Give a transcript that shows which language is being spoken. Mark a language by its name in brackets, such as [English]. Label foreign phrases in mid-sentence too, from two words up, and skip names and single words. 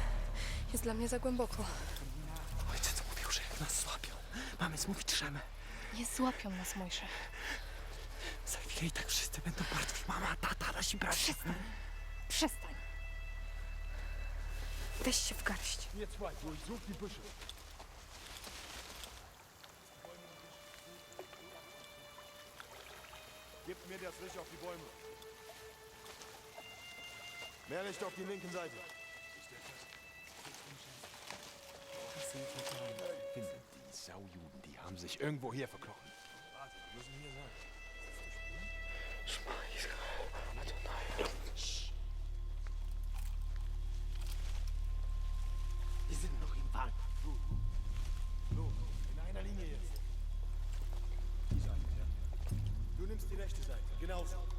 [Polish] Jest dla mnie za głęboko. Ojciec mówił, że jak nas złapią, mamy zmówić Szemę. Nie złapią nas, Mojsze. Za chwilę i tak wszyscy będą martwi. Mama, tata, nasi bracia. Przestań. Weź się w garść. [German] Ihr zwei, durchsucht die Büsche. Gebt mir das Licht auf die Bäume. Mehr Licht auf die linken Seite. Findet die Saujuden, die haben sich irgendwo hier verkrochen. Warte, die müssen hier sein. Die sind noch im Wald. Los, in einer Linie jetzt. Die Seite, ja. Du nimmst die rechte Seite, genauso.